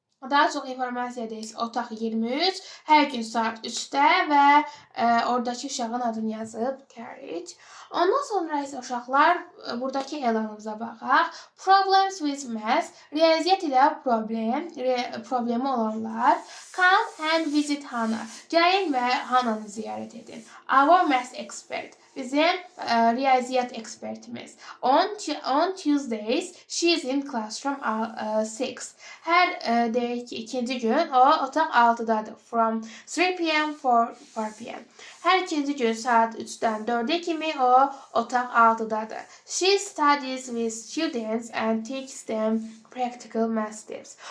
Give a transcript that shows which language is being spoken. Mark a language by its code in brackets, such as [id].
[az] Daha çox informasiya deyil. Otaq 23, hər gün saat 3'də və oradakı uşağın adını yazıb Courage. Ondan sonra isə uşaqlar buradakı elanımıza baxaq. [en] Problems with math, [az] riyaziyyat ilə problemi olanlar. [en] Come and visit Hannah. [az] Gəlin və Hannah'nı ziyarət edin. [en] Our math expert. [az] Bizim riyaziyyat ekspertimiz. [en] On Tuesdays, she is in classroom 6. [az] Hər deyək ki, ikinci gün o otaq 6'dadır. [en] From 3 p.m. 4 p.m. [az] Hər ikinci gün saat 3'dən 4'e kimi o otaq 6'dadır. [en] She studies with students and teaches them practical math tips.